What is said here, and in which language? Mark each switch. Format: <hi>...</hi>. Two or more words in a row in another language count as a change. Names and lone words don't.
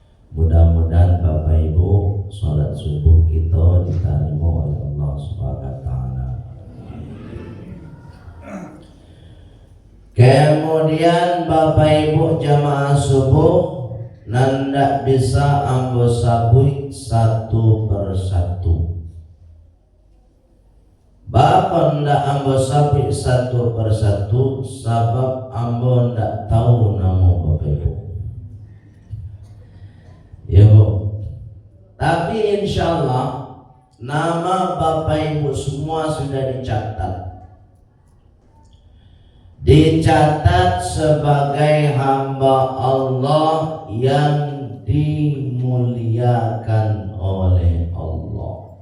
<id>Mudah-mudahan Bapak Ibu sholat subuh kita diterima oleh Allah</id> <ar>سبحانه وتعالى.</ar> <id>Kemudian Bapak Ibu jamaah subuh nanda bisa</id> <min>ambo sabui</min> <id>satu persatu. Bapak</id> <min>ndak ambo sabui</min> <id>satu persatu sebab ambo ndak tahu nama Bapak Ibu. Ya Bu. Tapi</id> <ar>إن شاء الله</ar> <id>nama Bapak Ibu semua sudah dicatat. Dicatat sebagai hamba Allah yang dimuliakan oleh Allah.</id>